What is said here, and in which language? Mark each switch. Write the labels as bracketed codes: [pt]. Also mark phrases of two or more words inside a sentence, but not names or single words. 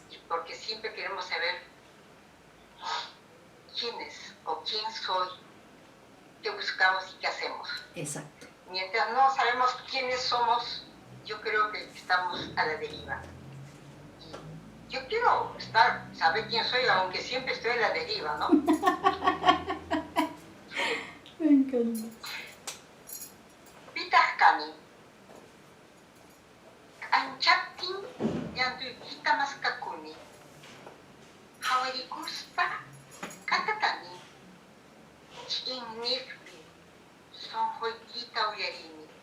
[es] Porque siempre queremos saber quién es o quién soy, qué buscamos y qué hacemos. Exacto. Mientras no sabemos quiénes somos, yo creo que estamos a la deriva. Y yo quiero saber quién soy, aunque siempre estoy a la deriva, ¿no? Me encanta. [qu] Pitahkani. Anchaptin yantuykita maskakuni. Hawarikuspa katatani. Chinnifpi sonhoykita uyarini.